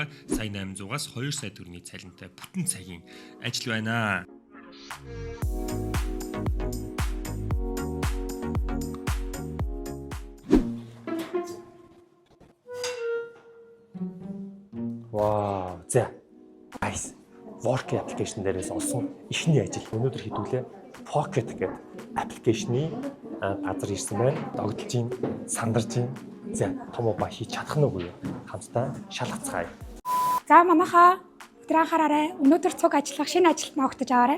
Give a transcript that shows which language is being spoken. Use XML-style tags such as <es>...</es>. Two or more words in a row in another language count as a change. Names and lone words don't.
<mn>Сая 800-аас 2 сая төгрөгийн цалинтай бүтэн цагийн ажил байна. Вау, за.</mn> <en>Guys, Work application</en> <mn>дээрээс олсон эхний ажил. Өнөөдөр хэдүүлээ Pocket гэдэг аппликейшны газар ирсэн байна. Догдолж чинь, сандарч чинь. За, том ба хийж чадах нь үгүй юу? Хамтдаа шалгацгаая. За манайхаа өдөр анхаараарай. Өнөөдөр цуг ажиллах шинэ ажилд ногтож аваарай.</mn>